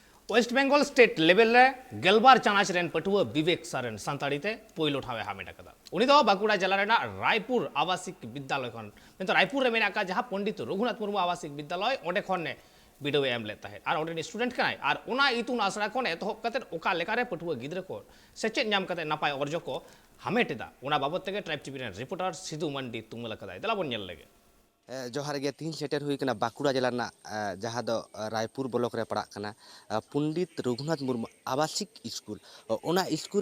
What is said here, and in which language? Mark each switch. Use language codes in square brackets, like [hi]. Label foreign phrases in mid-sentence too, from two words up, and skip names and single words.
[sat] वेस्ट बेंगल स्टेट लेवल रे गेलबार चानाच रेन पटुआ विवेक सरन सानताड़ीते पोइलो ठावे हामेट अकदा उनी दो बांकुड़ा जिला रेना रायपुर आवासिक विद्यालय खन मेंतो रायपुर रे मेना का जहां पंडित रघुनाथ मुर्मू आवासिक विद्यालय ओंडे खन ने बिडो एम [hi] लेता है और [sat] ओंडे स्टूडेंट कनाय और ओना इतुन आसरा खन एतहब कते ओका लेकारे पटुआ गिद्र को सेचेद नाम कते नापाय अर्जो को हामेटेदा ओना बाबत तेगे ट्राइब टीवी रेन रिपोर्टर सिधु मंडी तुंगल कदाय दला बोन नेल लेगे जोहार गे तीन सेटर हुई कना बांकुड़ा जिला ना जहाँ दो रायपुर ब्लॉक रे पड़ा कना पंडित रघुनाथ मुर्मू आवासिक स्कूल ओना स्कूल